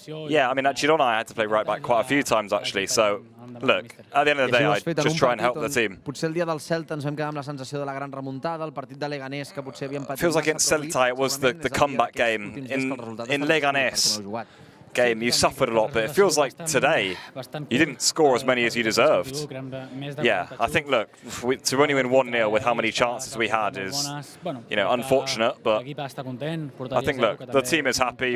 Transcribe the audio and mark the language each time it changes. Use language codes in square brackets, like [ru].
[en] Yeah, I mean, actually, Girona, I had to play right back quite a few times, actually. So, look, at the end of the day, I just try and help the team. [ca] Potser el dia del Celta ens vam quedar amb la sensació de la gran remuntada, el partit de Leganés que potser havíem patit. [en] Feels like against Celta, it was the comeback game. In Leganés game, you suffered a lot, but it feels like today you didn't score as many as you deserved. Yeah, I think, look, to only win 1-0 with how many chances we had is, you know, unfortunate, but I think, look, the team is happy.